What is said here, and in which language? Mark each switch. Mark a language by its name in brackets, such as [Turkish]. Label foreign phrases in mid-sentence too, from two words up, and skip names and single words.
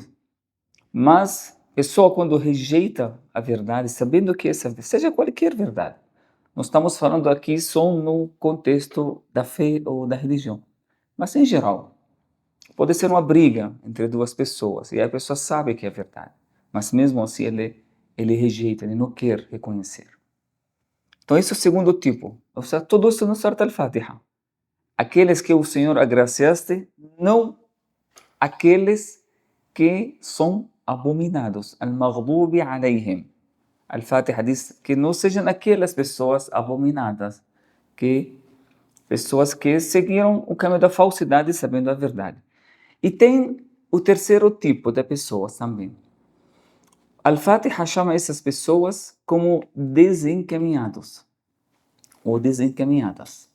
[Portuguese] Mas a pessoa quando rejeita a verdade, sabendo que essa, seja qualquer verdade, nós estamos falando aqui só no contexto da fé ou da religião. Mas em geral, pode ser uma briga entre duas pessoas e a pessoa sabe que é verdade, mas mesmo assim ele rejeita, ele não quer reconhecer. Então esse é o segundo tipo. Ou seja, tudo isso no Surat al-Fatiha. Aqueles que o Senhor agraciaste, não aqueles que são abominados. [Arabic] المغضوب عليهم. [Portuguese] Al-Fatiha diz que não sejam aquelas pessoas abominadas, que pessoas que seguiram o caminho da falsidade sabendo a verdade. E tem o terceiro tipo de pessoas também. Al-Fatiha chama essas pessoas como desencaminhados ou desencaminhadas.